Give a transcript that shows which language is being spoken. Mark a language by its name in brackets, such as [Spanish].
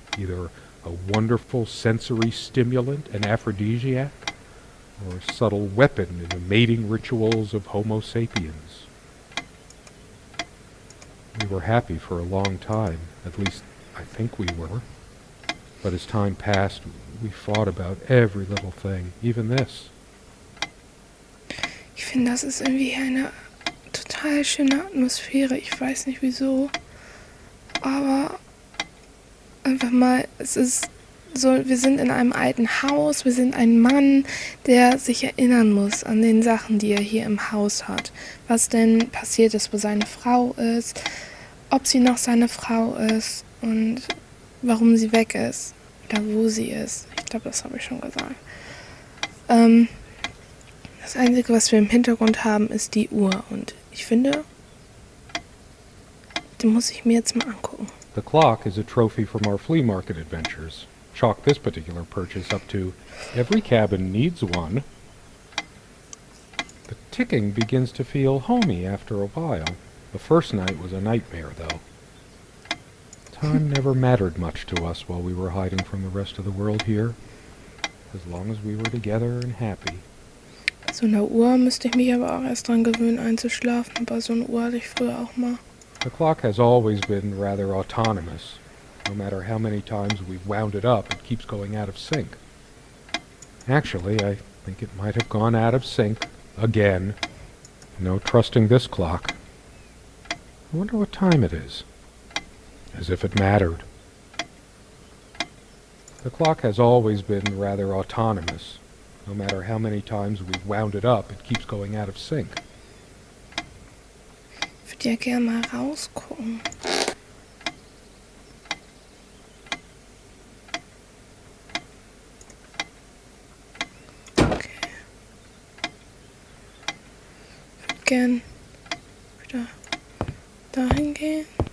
[English] Either a wonderful sensory stimulant, an aphrodisiac, or a subtle weapon in the mating rituals of Homo sapiens. We were happy for a long time, at least I think we were. But as time passed, we fought about every little thing, even this. [German] Ich finde, das ist irgendwie eine total schöne Atmosphäre. Ich weiß nicht wieso. Aber einfach mal, es ist so, wir sind in einem alten Haus, wir sind ein Mann, der sich erinnern muss an den Sachen, die er hier im Haus hat. Was denn passiert ist, wo seine Frau ist, ob sie noch seine Frau ist und warum sie weg ist oder wo sie ist. Ich glaube, das habe ich schon gesagt. Das Einzige, was wir im Hintergrund haben, ist die Uhr. Und ich finde, die muss ich mir jetzt mal angucken. [English] The clock is a trophy from our flea market adventures. Chalk this particular purchase up to every cabin needs one. The ticking begins to feel homey after a while. The first night was a nightmare, though. Time never mattered much to us while we were hiding from the rest of the world here, as long as we were together and happy. [German] Bei so einer Uhr müsste ich mich aber auch erst dran gewöhnen, einzuschlafen. Aber so eine Uhr hatte ich früher auch mal. [English] The clock has always been rather autonomous. No matter how many times we've wound it up, it keeps going out of sync. Actually, I think it might have gone out of sync again. No trusting this clock. I wonder what time it is. As if it mattered. The clock has always been rather autonomous. No matter how many times we've wound it up, it keeps going out of sync. [German] Ich würde ja gerne mal rausgucken. [English] Okay. [German] Ich würde gern wieder dahin gehen.